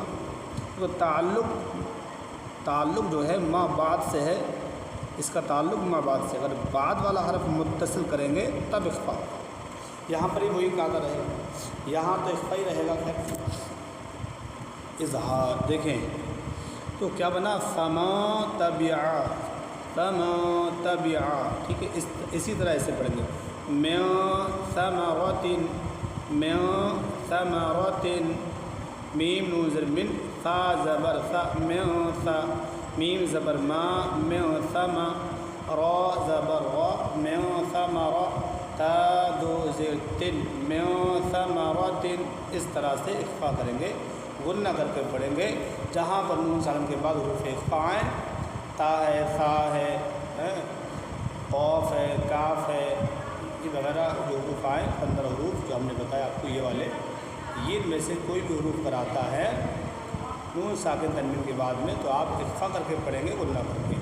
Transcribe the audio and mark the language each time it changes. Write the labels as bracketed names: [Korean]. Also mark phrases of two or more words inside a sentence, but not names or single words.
[Urdu] تو تعلق جو ہے ما بعد سے ہے، اس کا تعلق ما بعد سے، اگر بعد والا حرف متصل کریں گے تب اخفا ہوگا۔ یہاں پر ہی وہی قاعدہ رہے گا، یہاں تو اخفا ہی رہے گا۔ خیر اظہار دیکھیں تو کیا بنا؟ [Arabic] فما تبع، فما تبع، [Urdu] ٹھیک ہے، اسی طرح اسے پڑھیں گے، [Arabic] من ثمرۃ، من ثمرۃ، [Urdu] میم نون زر من، ثا زبر ثا، من ثا، میم زبر ما، من ثما، را زبر را، من ثمر، تا دو زر تن، من ثمرۃ۔ اس طرح سے اخفا کریں گے، غنہ کر کے پڑھیں گے۔ جہاں پر نون ساکن کے بعد حروف اخفا آئیں، تا ہے، ثا ہے، قاف ہے، کاف ہے، یہ وغیرہ جو حروف آئیں، 15 حروف جو ہم نے بتایا آپ کو، یہ والے، یہ میں سے کوئی بھی حروف پر آتا ہے نون ساکن تنوین کے بعد میں تو آپ اخفا کر کے پڑھیں گے، غنہ کر کے۔